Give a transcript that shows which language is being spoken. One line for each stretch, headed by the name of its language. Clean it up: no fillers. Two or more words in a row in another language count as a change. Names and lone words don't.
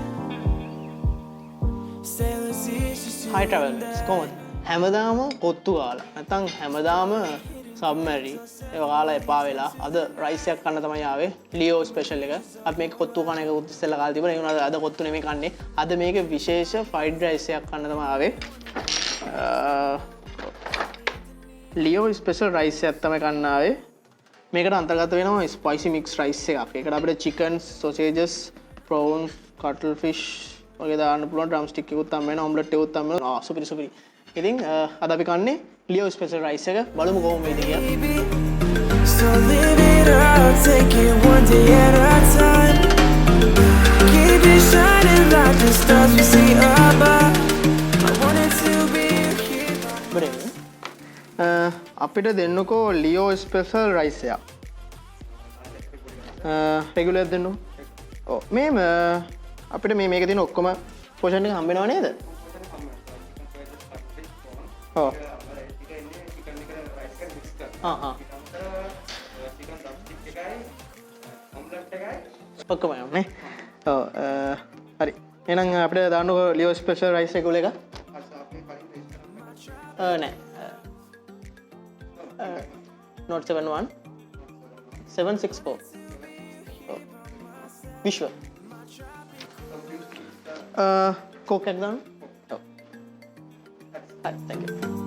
Sinhala: Sailor seas just හයි ට්‍රැවලර්ස් කොහොමද? හැමදාම කොත්තු කාලා නැත්නම් හැමදාම සබ්මැරි ඒක කාලා එපා වෙලා අද රයිස් එකක් කන්න තමයි ආවේ ලියෝ ස්පෙෂල් එක. අපි මේක කොත්තු කන එක උත් ඉස්සෙල්ලා කාලා තිබුණා. ඒ වුණාට අද කොත්තු නෙමෙයි කන්නේ. අද මේක විශේෂ
English: fried rice
Sinhala: එකක් කන්න තමයි ආවේ. ලියෝ ස්පෙෂල් රයිස් එකක් තමයි කන්න ආවේ. මේකට අන්තර්ගත වෙනවා
English: spicy mix rice
Sinhala: එකක්. ඒකට අපිට චිකන්, සොසේජස්, ප්‍රෝන්ස්,
English: cuttle fish
Sinhala: වගේ දාන්න පුළුවන්.
English: drum stick
Sinhala: එකකුත් හම්බ වෙනවා. ඔම්ලට් එකකුත් හම්බ වෙනවා. සුපිරි සුපිරි. ඉතින් අද අපි කන්නේ ලියෝ ස්පෙෂල් රයිස් එක. බලමු කොහොම වේද කියලා.
English: baby. So live it up, take it one day at a time. Keep it shining like the stars we see above. I wanted to be here.
Sinhala: බරේ. අපිට දෙන්නකෝ ලියෝ ස්පෙෂල් රයිස් එකක්. රෙගුලර් දෙන්නු. ඔව් මේම අපිට මේක තියෙන ඔක්කොම පෝෂන් එක හම්බ වෙනව නේද? ඔව්. ඔක්කොම යන්නේ. ඔව් හරි. එහෙනම් අපිට දාන්නකෝ ලියෝ ස්පෙෂල් රයිස් එක එක. නෑ. Not 71 764. Oh. Vishwa. Coke egg down. Oh.
English: Hi, thank you.